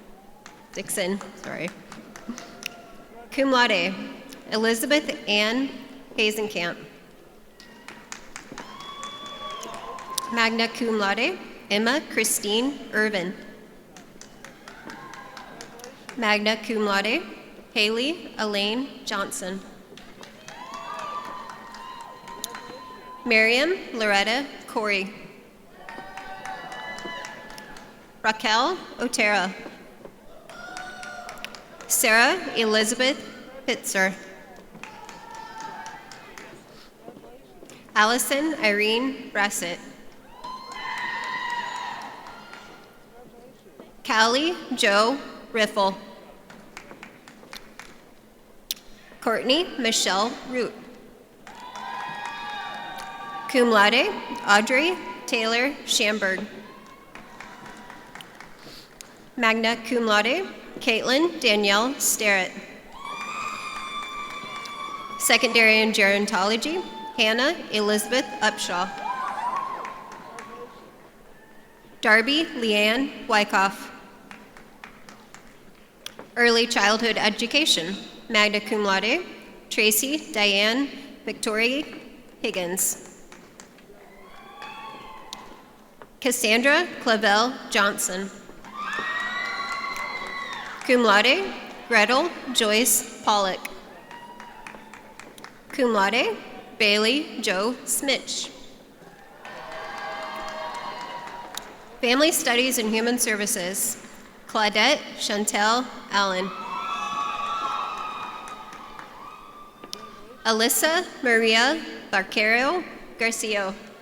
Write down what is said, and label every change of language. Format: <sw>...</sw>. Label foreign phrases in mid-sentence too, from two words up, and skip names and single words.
<la>Cum laude, Elizabeth Ann Hazenkamp. Magna cum laude, Emma Christine Irvin. Magna cum laude,</la> <en>Haley Elaine Johnson. Miriam Loretta Corey. Raquel Otero. Sarah Elizabeth Pitzer. Allison Irene Brassett. Callie Joe Riffle. Courtney Michelle Root.</en> <la>Cum laude, Audrey Taylor Schamberg. Magna cum laude, Caitlin Danielle Starrett.</la> <en>Secondary in gerontology, Hannah Elizabeth Upshaw. Darby Leanne Wyckoff. Early childhood education,</en> <la>magna cum laude, Tracy Diane Victoria Higgins.</la> <en>Cassandra Clavel Johnson.</en> <la>Cum laude, Gretel Joyce Pollock. Cum laude,</la> <en>Bailey Joe Smitch. Family Studies and Human Services, Claudette Chantel Allen. Alyssa Maria Barquero Garcia.</en>